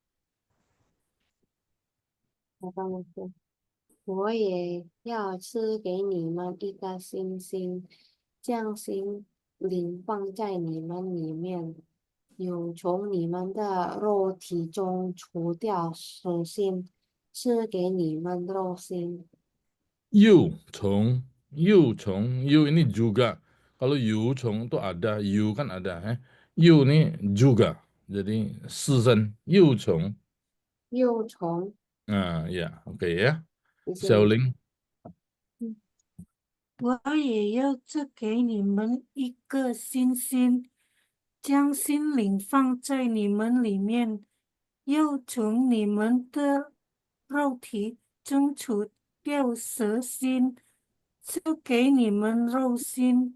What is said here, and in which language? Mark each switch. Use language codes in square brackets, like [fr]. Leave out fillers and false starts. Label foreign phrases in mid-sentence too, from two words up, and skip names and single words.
[zh] 我也要赐给你们一个新心，将心灵放在你们里面，有从你们的肉体中除掉死心，赐给你们肉心。 [ms] You ini juga. Kalau you 虫 itu ada, you kan ada, you ini juga. Jadi [zh] 四声 you 虫。幼虫， [ms] ya, oke ya. [zh] 谢谢你。小林，我也要赐给你们一个新心，将心灵放在你们里面，又从你们的肉体中除掉蛇心，赐给你们肉心。